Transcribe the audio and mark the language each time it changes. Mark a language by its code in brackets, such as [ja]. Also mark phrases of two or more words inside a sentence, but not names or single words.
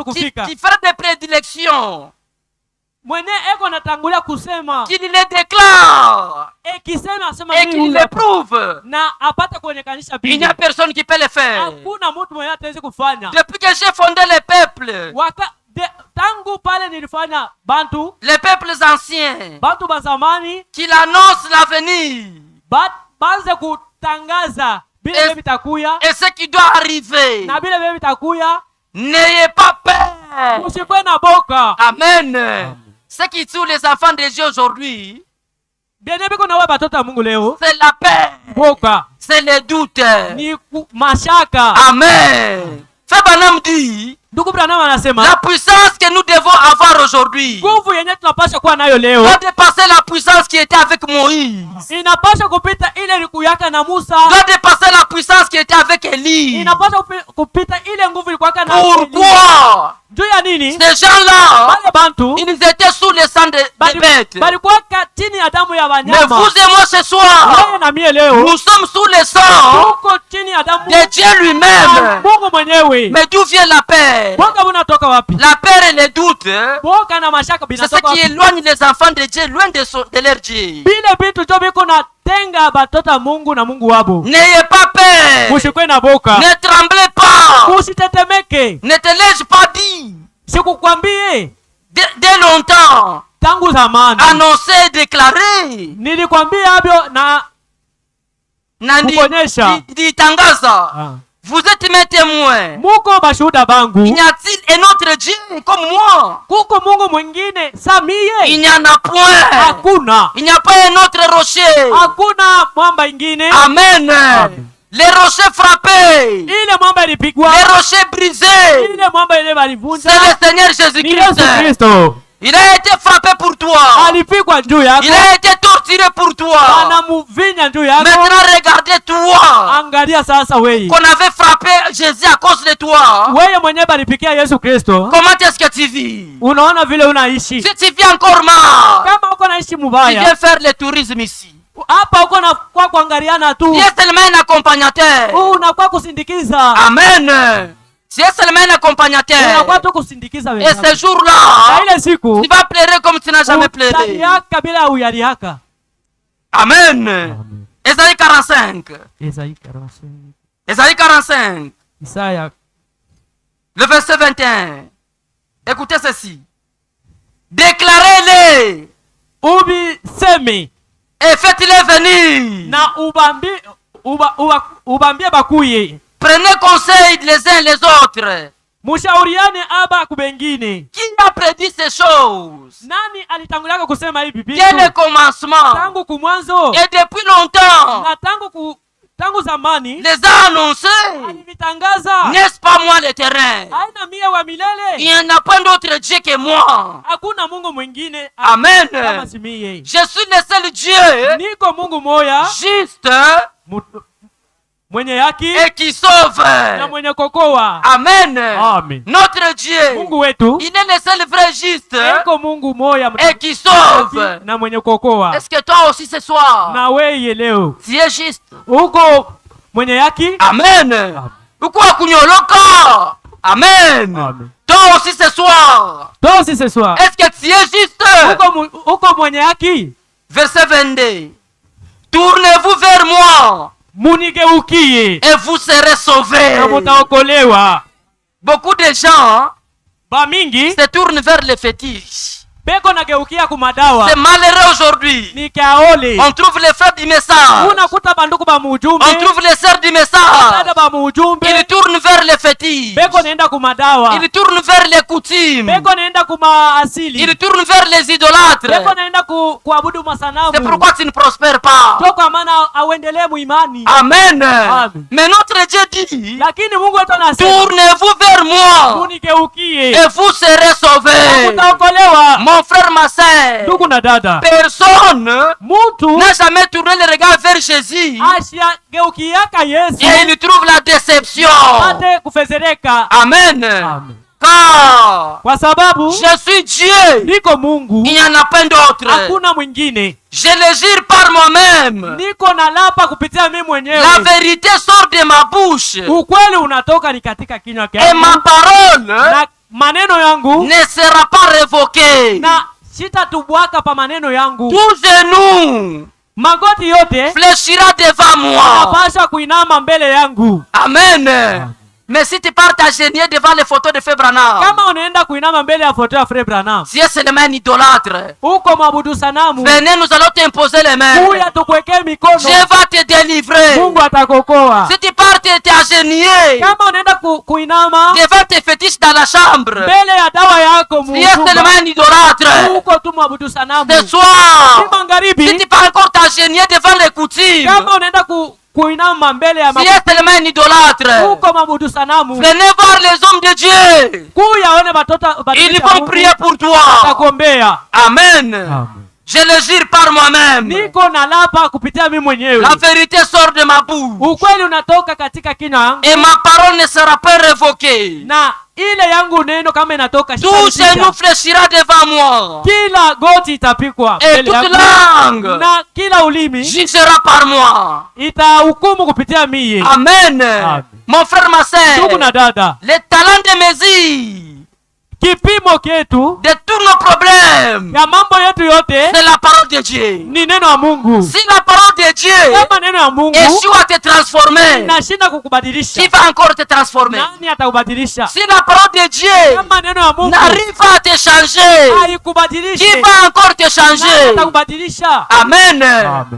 [fr] Qui [sw] kufika. [fr] fait des prédilections? [sw] Mwenye eko natangulia kusema [fr] Qui les déclare [sw] ekisema asema [fr] et qui les prouve. [sw] na apate kuonekanisha [fr] Il n'y [sw] bintu. [fr] a personne qui peut le faire. [sw] Hakuna mtu mwenye ataweza kufanya. [fr] Depuis que j'ai fondé les peuples, [sw] Tangu pale nilifanya bantu [fr] les peuples anciens, [sw] bantu ba zamani [fr] qu'il annonce l'avenir [sw] banze kutangaza bile vitakuya [fr] et ce qui doit arriver. [sw] na bile vitakuya. [fr] N'ayez pas peur. [sw] Usikwe na boka. Amen. [fr] Ce qui tue les enfants de Dieu aujourd'hui, [sw] Bienye biko na wa batoto ya Mungu leo, [fr] c'est la peur, [sw] boka [fr] c'est le doute. [sw] ni mashaka. [fr] Amen. Frère Branham dit, [sw] Ndugu Branham anasema [fr] la puissance que nous devons avoir aujourd'hui [sw] nguvu yenye tunapaswa kuwa nayo leo [fr] doit dépasser la puissance qui était avec Moïse. [sw] inapaswa kupita ile ilikuwaka na Musa, [fr] Doit dépasser la puissance qui était avec Élie. [sw] inapaswa kupita ile nguvu ilikuwaka na Elia. [fr] Pourquoi? [sw] Juu ya nini? [fr] Ces gens-là, [sw] Wale bantu [fr] ils étaient sous le sang des bêtes. [sw] balikuwa chini ya damu ya [fr] Mais [sw] wanyama. [fr] vous et moi ce soir, [sw] Wewe na mie leo [fr] nous sommes sous le sang [sw] tuko chini ya damu [fr] de Dieu [sw] ya [fr] lui-même. [sw] Mungu mwenyewe. [fr] Mais d'où vient la paix? [sw] Boka bunatoka wapi? [fr] La peur et le doute, [sw] Boka na mashaka [fr] c'est ce [sw] binatoka [fr] qui [sw] wapi? [fr] éloigne les enfants de Dieu loin de leur Dieu. [sw] Bile bitu jo biko na tenga batoto ya Mungu na Mungu wabo. [fr] N'ayez pas peur. [sw] Mushikwe na boka. [fr] Ne tremblez pas. [sw] Usitetemeke. [fr] Ne te l'ai-je pas dit [sw] Sikukwambie [fr] dès longtemps? [sw] tangu zamani. [fr] Annoncé, déclaré. [sw] Nilikwambia habyo na kuponyesha. Ditangaza. [fr] Vous êtes mes témoins. [sw] Muko bashuhuda bangu. [fr] Il y a-t-il un autre Dieu comme moi? [sw] Kuko Mungu mwingine sa mie? [fr] Il n'y en a point. [sw] Hakuna. [fr] Il n'y a pas un autre rocher. [sw] Hakuna mwamba ingine. [fr] Amen. Les rochers frappés. [sw] Ile mwamba ilipigwa. [fr] Les rochers brisés. [sw] Ile mwamba ile balivunja. [fr] C'est le Seigneur [sw] Ni Yesu [fr] Jésus-Christ. [sw] Kristo. [fr] Il a été frappé pour toi. [sw] Alipigwa juu yako. [fr] Il a été torturé pour toi. [sw] Anamuvinya juu yako. [fr] Maintenant, regardez toi. [sw] Angalia sasa wewe. [fr] Qu'on avait frappé Jésus à cause de toi. [sw] Wewe mwenyewe balipikia Yesu Kristo. [fr] Comment est-ce que tu vis? [sw] Unaona vile unaishi. [fr] Si tu vis encore mal, [sw] Kama uko naishi [fr] tu [sw] mubaya. [fr] viens faire le tourisme ici. [sw] Hapa uko na kwa kuangaliana tu. [fr] Tu es seulement un accompagnateur. [sw] Unakuwa kusindikiza. Amen. [fr] Tu es seulement un accompagnateur. [sw] Unakuwa tu kusindikiza [fr] Et [sw] wenzako. [fr] ce jour-là, [sw] Ile siku [fr] tu vas pleurer comme tu n'as jamais pleuré. [sw] utaliaka bila uyaliaka. [fr] Amen. Ésaïe 45. Esaïe 45. Ésaïe 45. [sw] Isaya. [fr] Le verset 21. Écoutez ceci. Déclarez-les [sw] Ubiseme [fr] et faites-les venir. [sw] na ubambie bakuye. [fr] Prenez conseil les uns les autres. [sw] Mushauriane aba kubengine. [fr] Qui a prédit ces choses? [sw] Nani alitangulia kusema hivi bibi? [fr] Dès le commencement [sw] Tangu kumwanzo [fr] et depuis longtemps. [sw] na tangu tangu zamani [fr] les a annoncés. [sw] alivitangaza. [fr] N'est-ce pas moi l'Éternel? [sw] Haina mie wa milele. [fr] Il n'y en a pas d'autre Dieu que moi. [sw] Hakuna Mungu mwingine Amen. kama si mie. [fr] Je suis le seul Dieu [sw] Niko Mungu moya [fr] juste [sw] mwenye haki [fr] et qui sauve. [sw] na mwenye kokoa. Amen. Amen. [fr] Notre Dieu, [sw] Mungu wetu [fr] il est le seul vrai juste [sw] eko Mungu moya [fr] et qui sauve. [sw] na mwenye kokoa. [fr] Est-ce que toi aussi ce soir, [sw] Na wewe leo [fr] tu es juste? [sw] uko mwenye haki? Amen. Uko kunyoloka? Amen. Amen. [fr] Toi aussi ce soir, Toi aussi ce soir est-ce que tu es juste? [sw] uko mwenye haki? [fr] Verset 22. Tournez-vous vers moi [sw] Munigeukie [fr] et vous serez sauvés. [sw] na mutaokolewa. [fr] Beaucoup de gens [sw] Ba mingi [fr] se tournent vers les fétiches. [sw] beko nageukia kumadawa. [fr] C'est malheureux aujourd'hui. [sw] Ni kaole. [fr] On trouve les frères du message. [sw] Unakuta banduku ba mujumbe. [fr] On trouve les sœurs du message. [sw] Dada ba mujumbe. [fr] Ils tournent vers les fétiches. [sw] Beko naenda kumadawa. [fr] Ils tournent vers les coutumes. [sw] Beko naenda kuma asili. [fr] Ils tournent vers les idolâtres. [sw] Beko naenda kuabudu masanamu. [fr] C'est pourquoi tu ne prospères pas. [sw] Toka maana auendelee muimani. Amen. Amen. [fr] Mais notre Dieu dit, [sw] Lakini Mungu wetu anasema, [fr] tournez-vous vers moi [sw] munigeukie [fr] et vous serez sauvés. [sw] mutaokolewa. [fr] Mon frère, ma sœur, [sw] Ndugu na dada, [fr] personne [sw] mtu [fr] n'a jamais tourné le regard vers Jésus [sw] ashageukiaka Yesu [fr] et il trouve la déception. [sw] apate kufezereka. Amen. Amen. [fr] Car [sw] Kwa sababu [fr] je suis Dieu, [sw] niko Mungu, [fr] il n'y en a pas d'autre. [sw] hakuna mwingine. [fr] Je le jure par moi-même. [sw] Niko na lapa kupitia mimi mwenyewe. [fr] La vérité sort de ma bouche [sw] Ukweli unatoka ni katika kinywa [fr] et [sw] changu. [fr] ma parole [sw] Na maneno yangu [fr] ne sera pas révoquée. [sw] na sitatubwaka pa maneno yangu. [fr] Tout genou [sw] Magoti yote [fr] fléchira devant moi. [sw] napasha kuinama mbele yangu. Amen. [fr] Mais si tu pars t'agenouiller devant les photos de Frère Branham, [sw] Kama unaenda kuinama mbele ya foto ya Frère Branham, [fr] si es seulement un idolâtre, [sw] uko mwabudu sanamu, [fr] venez, nous allons t'imposer les mains. [sw] kuya tukwekee mikono. [fr] Dieu va te délivrer. [sw] Mungu atakokoa. [fr] Si tu pars t'agenouiller [sw] Kama unaenda kuinama [fr] devant tes fétiches dans la chambre, [sw] mbele ya dawa yako [fr] si es seulement [sw] muumba, [fr] un idolâtre, [sw] uko tu mwabudu sanamu. [fr] ce soir, [sw] Si magharibi, [fr] si tu pars encore t'agenouiller devant les coutumes, [sw] kama unaenda kuinama mbele ya [fr] si es seulement un idolâtre, [sw] uko mwabudu sanamu, [fr] venez voir les hommes de Dieu. [sw] kuya one batoto [fr] Ils vont prier pour toi. [sw] atakuombea. [fr] Amen. Je le jure par moi-même. [sw] Niko na lapa kupitia mimi mwenyewe. [fr] La vérité sort de ma bouche. [sw] Ukweli unatoka katika kinywa yangu. [fr] Et ma parole ne sera pas révoquée. [sw] Na ile yangu neno kama inatoka [fr] Tout genou fléchira devant moi. [sw] kila goti itapikwa [fr] Et [sw] mbele [fr] toute [sw] yangu. [fr] langue [sw] Na kila ulimi [fr] jugera par moi. [sw] itahukumu kupitia mie. Amen. Amen. [fr] Mon frère, ma [sw] Ndugu [fr] sœur, [sw] na dada, [fr] les talents de mesure [sw] kipimo ketu [fr] de tous nos problèmes, [sw] ya mambo yetu yote [fr] c'est la parole de Dieu. [sw] ni neno ya Mungu. [fr] Si la parole de Dieu [sw] Kama neno ya Mungu [fr] échoue à te transformer, [sw] inashinda kukubadilisha, [fr] qui va encore te transformer? [sw] nani atakubadilisha? [fr] Si la parole de Dieu [sw] Kama neno ya Mungu [fr] n'arrive pas à te changer, qui [sw] haikubadilishe, [fr] va encore te [sw] nani [fr] changer? [sw] atakubadilisha? Amen. Amen.